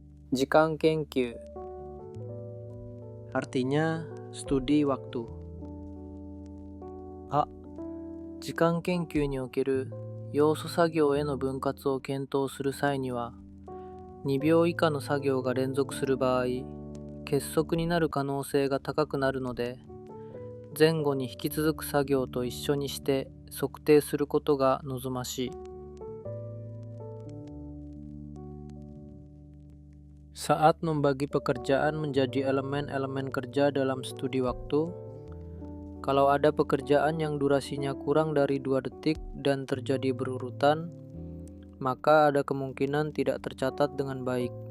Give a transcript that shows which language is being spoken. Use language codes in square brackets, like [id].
[id] 時間研究 artinya studi waktu. A. [ja] 時間研究における要素作業への分割を検討する際には、2秒以下の作業が連続する場合、結束になる可能性が高くなるので、前後に引き続く作業と一緒にして測定することが望ましい。 [id] Saat membagi pekerjaan menjadi elemen-elemen kerja dalam studi waktu, kalau ada pekerjaan yang durasinya kurang dari 2 detik dan terjadi berurutan, maka ada kemungkinan tidak tercatat dengan baik.